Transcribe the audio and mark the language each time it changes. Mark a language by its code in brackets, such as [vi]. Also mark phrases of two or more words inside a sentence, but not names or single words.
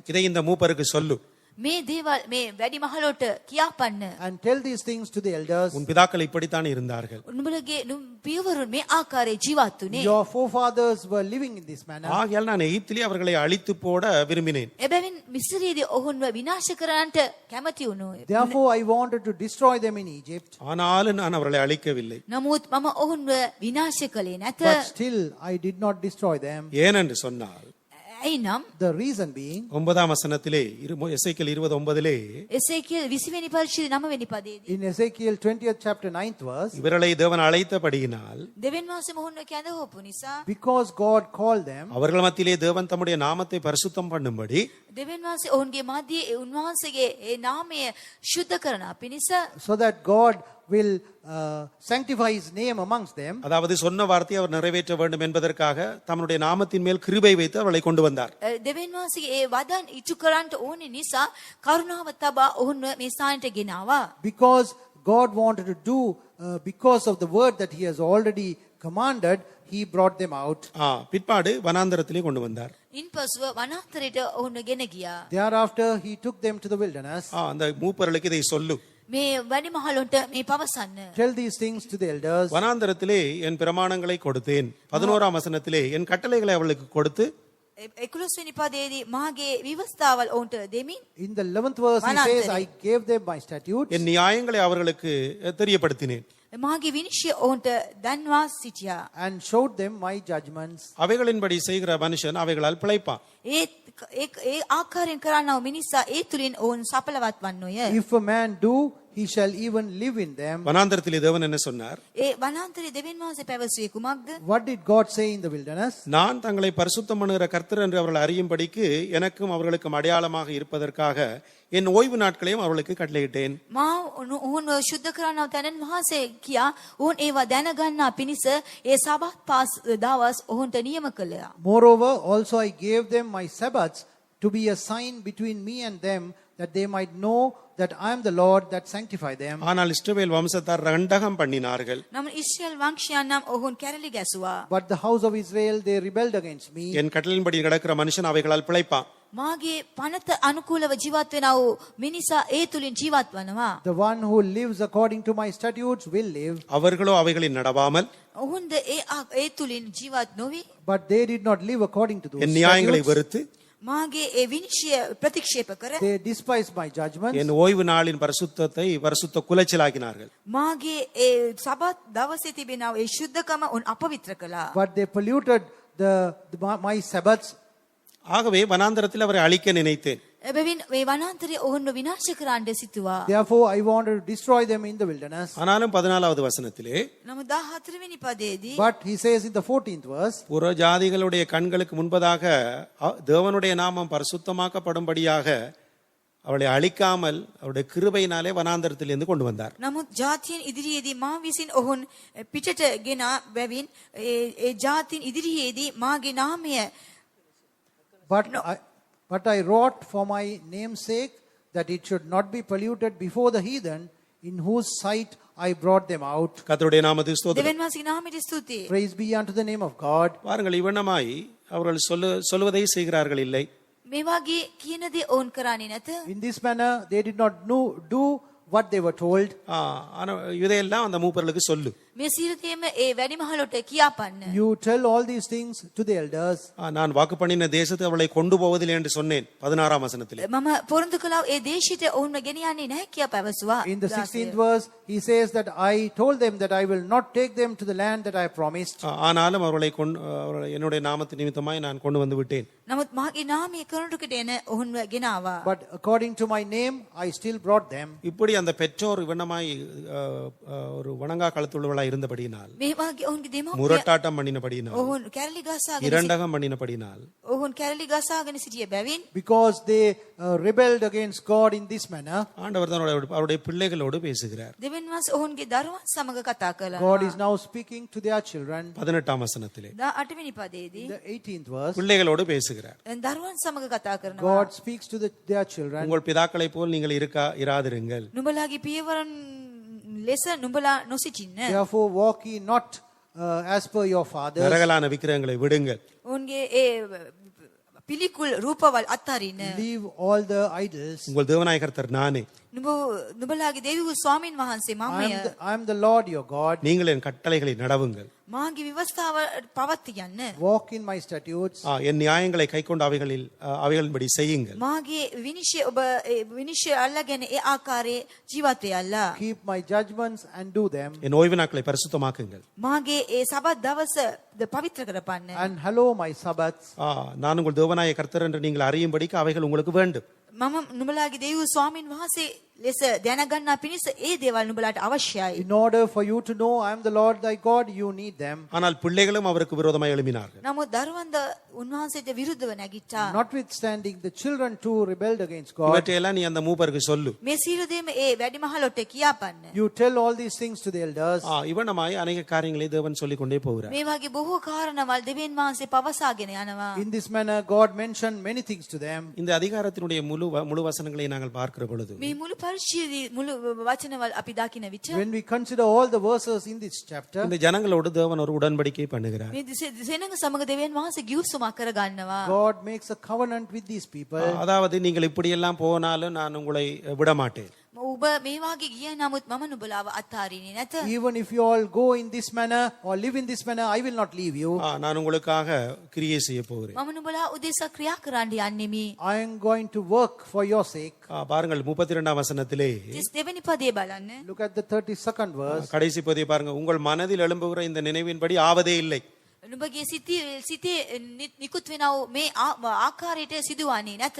[ta] இதை இந்த மூப்பருக்கு சொல்லு. [si] මේ දේවල් මේ වැඩි මහලොට කියාපන්න. [en] And tell these things to the elders. [ta] உன் பிதாக்கள் இப்படித்தான் இருந்தார்கள். [si] උඹලගේ පියවරුන් මේ ආකාරයේ ජීවත් වුණේ. [en] Your forefathers were living in this manner. [ta] ஆகையால் நான் எகிப்திலே அவர்களை அழித்து போட விரும்பினேன். [si] එබැවින් මිස්රයේදී ඔවුන්ව විනාශ කරන්නට කැමති වුණෝ. [en] Therefore, I wanted to destroy them in Egypt. [ta] ஆனாலும் நான் அவர்களை அழிக்கவில்லை. [si] නමුත් මම ඔවුන්ව විනාශ කළේ නැත. [en] But still, I did not destroy them. [ta] ஏனென்று சொன்னால் [si] ඇයි නම් [en] The reason being, [ta] 9ஆம் வசனத்திலே எசேக்கியேல் 20:9 [si] එසේකියල් 20 වෙනි පරිච්ඡේදය 9 වෙනි පදයේදී [en] in Ezekiel 20th chapter 9th verse, [ta] இவர்களை தேவன் அழைத்தபடியினால் [si] දෙවියන් වහන්සේ මොහොන්ව කැඳවපු නිසා [en] because God called them, [ta] அவர்கள் மத்தியிலே தேவன் தம்முடைய நாமத்தை பரிசுத்தம் பண்ணும்படி [si] දෙවියන් වහන්සේ ඔවුන්ගේ මැදියේ උන්වහන්සේගේ ඒ නාමය ශුද්ධ කරන පිණිස [en] so that God will sanctify his name amongst them. [ta] அதாவது சொன்ன வார்த்தையை அவர் நிறைவேற்ற வேண்டும் என்பதற்காக தம்முடைய நாமத்தின் மேல் கிருபை வைத்து அவர்களை கொண்டு வந்தார். [si] දෙවියන් වහන්සේගේ ඒ වදන් ඉටු කරන්නට ඕනේ නිසා කරුණාව තබා ඔවුන්ව මේ ස්ථානයට ගෙනාවා. [en] Because God wanted to do, because of the word that he has already commanded, he brought them out. [ta] பிற்பாடு வனாந்தரத்திலே கொண்டு வந்தார். [si] ඉන්පසුව වනාන්තරයට ඔවුන්ව ගෙන ගියා. [en] Thereafter, he took them to the wilderness. [ta] அந்த மூப்பர்களுக்கு இதை சொல்லு. [si] මේ වැඩි මහලොන්ට මේ පවසන්න. [en] Tell these things to the elders. [ta] வனாந்தரத்திலே என் பிரமாணங்களை கொடுத்தேன். 11ஆம் வசனத்திலே என் கட்டளைகளை அவளுக்கு கொடுத்து [si] 11 වෙනි පදයේදී මාගේ විවස්ථාවල් ඔවුන්ට දෙමින් [en] In the 11th verse, he says, I gave them my statutes. [ta] என் நியாயங்களை அவர்களுக்கு தெரியப்படுத்தினேன். [si] මාගේ විනිශ්චය ඔවුන්ට දන්වා සිටියා. [en] And showed them my judgments. [ta] அவைகளின்படி செய்கிற மனுஷன் அவைகளால் பிழைப்பான். [si] ඒ ආකාරයෙන් කරන්නව මිනිසා ඒ තුලින් ඔවුන් සඵලවත් වන්නෝය. [en] If a man do, he shall even live in them. [ta] வனாந்தரத்திலே தேவன் என்ன சொன்னார்? [si] ඒ වනාන්තරයේ දෙවියන් වහන්සේ පැවසුවේ කුමක්ද? [en] What did God say in the wilderness? [ta] நான் தங்களை பரிசுத்தம் பண்ணுகிற கர்த்தர் என்று அவர்கள் அறியும்படிக்கு எனக்கும் அவர்களுக்கும் அடையாளமாக இருப்பதற்காக என் ஓய்வு நாட்களையும் அவர்களுக்கு கட்டளையிட்டேன். [si] මා ඔවුන්ව ශුද්ධ කරන්නව තැනන් වහන්සේ කියා ඔවුන් ඒවා දැනගන්නා පිණිස ඒ සබත් පාස් දවස් ඔවුන්ට නියම කළා. [en] Moreover, also I gave them my Sabbaths to be a sign between me and them, that they might know that I am the Lord that sanctify them. [ta] ஆனால் இஸ்ரவேல் வம்சத்தார் ரண்டகம் பண்ணினார்கள். [si] නමුත් ඉස්රායල් වංශයන් නම් ඔවුන් කැරලි ගැසුවා. [en] But the house of Israel, they rebelled against me. [ta] என் கட்டளையின்படி நடக்கிற மனுஷன் அவைகளால் பிழைப்பான். [si] මාගේ පනත අනුකූලව ජීවත් වෙනා වූ මිනිසා ඒ තුලින් ජීවත් වනවා. [en] The one who lives according to my statutes will live. [ta] அவர்களோ அவைகளில் நடவாமல் [si] ඔවුන්ද ඒ තුලින් ජීවත් නොවි. [en] But they did not live according to those [ta] என் நியாயங்களை [en] statutes. [ta] வெறுத்து [si] මාගේ ඒ විනිශ්චය ප්‍රතික්ෂේප කර [en] They despised my judgments. [ta] என் ஓய்வு நாளின் பரிசுத்தத்தை பரிசுத்த குலைச்சலாக்கினார்கள். [si] මාගේ ඒ සබත් දවසේ තිබෙනා ඒ ශුද්ධකම උන් අපවිත්‍ර කළා. [en] But they polluted my Sabbaths. [ta] ஆகவே வனாந்தரத்தில் அவரை அழிக்க நினைத்தேன். [si] එබැවින් මේ වනාන්තරයේ ඔවුන්ව විනාශ කරන්න සිතුවා. [en] Therefore, I wanted to destroy them in the wilderness. [ta] ஆனாலும் 14வது வசனத்திலே [si] නමුත් 14 වෙනි පදයේදී [en] But he says in the 14th verse, [ta] புற ஜாதிகளுடைய கண்களுக்கு முன்பதாக தேவனுடைய நாமம் பரிசுத்தமாக்கப்படும்படியாக அவளை அழிக்காமல் அவருடைய கிருபையினாலே வனாந்தரத்திலிருந்து கொண்டு வந்தார். [si] නමුත් ජාතියන් ඉදිරියේදී මා විසින් ඔවුන් පිටට ගෙන බැවින් ඒ ජාතින් ඉදිරියේදී මාගේ නාමය [en] But I wrought for my name's sake that it should not be polluted before the heathen, in whose sight I brought them out. [ta] கர்த்தருடைய நாமத்துக்கு ஸ்தோத்திரம். [si] දෙවියන් වහන්සේගේ නාමයට ස්තුතියි. [en] Praise be unto the name of God. [ta] பாருங்கள், இவனமாய் அவர்கள் சொல்லுவதை செய்கிறார்கள் இல்லை. [si] මේ වගේ කියන දේ ඔවුන් කරන්නේ නැත. [en] In this manner, they did not do what they were told. [ta] ஆனா இதையெல்லாம் அந்த மூப்பர்களுக்கு சொல்லு. [si] මේ සියලුම ඒ වැඩිමහලට කියාපන්න. [en] You tell all these things to the elders. [ta] நான் வாக்கு பண்ணின தேசத்தை அவளை கொண்டு போவதில்லை என்று சொன்னேன் 16ஆம் வசனத்திலே. [si] මම පොරොන්දු කළා ඒ දේශයට ඔවුන්ව ගෙන යන්නේ නැහැ කියා පැවසුවා. [en] In the 16th verse, he says that I told them that I will not take them to the land that I promised. [ta] ஆனாலும் அவர்களை என்னுடைய நாமத்து நிமித்தமாய் நான் கொண்டு வந்து விட்டேன். [si] නමුත් මාගේ නාමයේ කරුණකට එන ඔවුන්ව ගෙන ආවා. [en] But according to my name, I still brought them. [ta] இப்படி அந்த பெற்றோர் இவனமாய் ஒரு வணங்கா கழுத்துள்ளவளாய் இருந்தபடியினால், [si] මේ වාගේ ඔවුන්ගේ දෙමව්පිය [ta] முரட்டாட்டம் பண்ணினபடியினால், [si] ඔවුන් කැරලි ගසාගෙන [ta] இரண்டகம் பண்ணினபடியினால், [si] ඔවුන් කැරලි ගසාගෙන සිටිය බැවින් [en] Because they rebelled against God in this manner, [ta] ஆண்டவர் தான் அவருடைய பிள்ளைகளோடு பேசுகிறார். [si] දෙවියන් වහන්සේ ඔවුන්ගේ දරුවන් සමග කතා කළා. [en] God is now speaking to their children. [ta] 18ஆம் வசனத்திலே [si] 8 වෙනි පදයේදී [en] In the 18th verse, [ta] பிள்ளைகளோடு பேசுகிறார். [si] දරුවන් සමග කතා කරනවා. [en] God speaks to their children. [ta] உங்கள் பிதாக்களைப் போல் நீங்கள் இராதிருங்கள். [si] නුඹලාගේ පියවරන් ලෙස නුඹලා නොසිටින්න. [en] Therefore, walk ye not as per your fathers. [ta] நரகலான விக்கிரகங்களை விடுங்கள். [si] ඔවුන්ගේ ඒ පිළිකුල් රූපවල් අත්හරින්න. [en] Leave all the idols. [ta] உங்கள் தேவனாய கர்த்தர் நானே. [si] නුඹලාගේ දෙවියෝ ස්වාමින් වහන්සේ මමය. [en] I am the Lord your God. [ta] நீங்கள் என் கட்டளைகளை நடவுங்கள். [si] මාගේ විවස්ථාව පවත්තියන්න. [en] Walk in my statutes. [ta] என் நியாயங்களை கைக்கொண்டு அவைகளின்படி செய்யுங்கள். [si] මාගේ විනිශ්චය ඔබ විනිශ්චය අල්ලාගෙන ඒ ආකාරයේ ජීවත් වෙයල්ලා. [en] Keep my judgments and do them. [ta] என் ஓய்வு நாட்களை பரிசுத்தமாக்குங்கள். [si] මාගේ ඒ සබත් දවස පවිත්‍ර කරපන්න. [en] And hallow my Sabbaths. [ta] நான் உங்கள் தேவனாய கர்த்தர் என்று நீங்கள் அறியும்படிக்கு அவைகள் உங்களுக்கு வேண்டும். [si] මම නුඹලාගේ දෙවියෝ ස්වාමින් වහන්සේ ලෙස දැනගන්නා පිණිස ඒ දේවල් නුඹලාට අවශ්‍යයි. [en] In order for you to know I am the Lord thy God, you need them. [ta] ஆனால் பிள்ளைகளும் அவருக்கு விரோதமாய் எழும்பினார்கள். [si] නමුත් දරුවන්ද උන්වහන්සේට විරුද්ධව නැගිට්ටා. [en] Notwithstanding, the children too rebelled against God. [ta] இவற்றையெல்லாம் நீ அந்த மூப்பருக்கு சொல்லு. [si] මේ සියලු දේම ඒ වැඩිමහලොට කියාපන්න. [en] You tell all these things to the elders. [ta] இவனமாய் அநேக காரியங்களை தேவன் சொல்லிக் கொண்டே போகிறார். [si] මේ වගේ බොහෝ කාරණාවල් දෙවියන් වහන්සේ පවසාගෙන යනවා. [en] In this manner, God mentioned many things to them. [ta] இந்த அதிகாரத்தினுடைய முழு வசனங்களை நாங்கள் பார்க்கிற பொழுது [si] මේ මුළු පරිච්ඡේදයේ මුළු වචනවල් අපි දකින විට [en] When we consider all the verses in this chapter, [ta] இந்த ஜனங்களோடு தேவன் ஒரு உடன்படிக்கை பண்ணுகிறார். [si] මේ දෙසෙනඟ සමග දෙවියන් වහන්සේ ගිවිසුමක් කරගන්නවා. [en] God makes a covenant with these people. [ta] அதாவது நீங்கள் இப்படி எல்லாம் போனாலும் நான் உங்களை விட மாட்டேன். [si] ඔබ මේ වාගේ ගිය නමුත් මම නුඹලාව අත්හරින්නේ නැත. [en] Even if you all go in this manner or live in this manner, I will not leave you. [ta] நான் உங்களுக்காக கிரியை செய்ய போகிறேன். [si] මම නුඹලා උදෙසා ක්‍රියා කරන්න යන්නෙමි. [en] I am going to work for your sake. [ta] பாருங்கள் 32ஆம் வசனத்திலே [si] 32 පදේ බලන්න. [en] Look at the 32nd verse. [ta] கடைசி பகுதியை பாருங்க. உங்கள் மனதில் எழும்புகிற இந்த நினைவின்படி ஆவதே இல்லை. [si] නුඹගේ සිතේ නිකුත් වෙනා වූ මේ ආකාරයට සිදුවන්නේ නැත.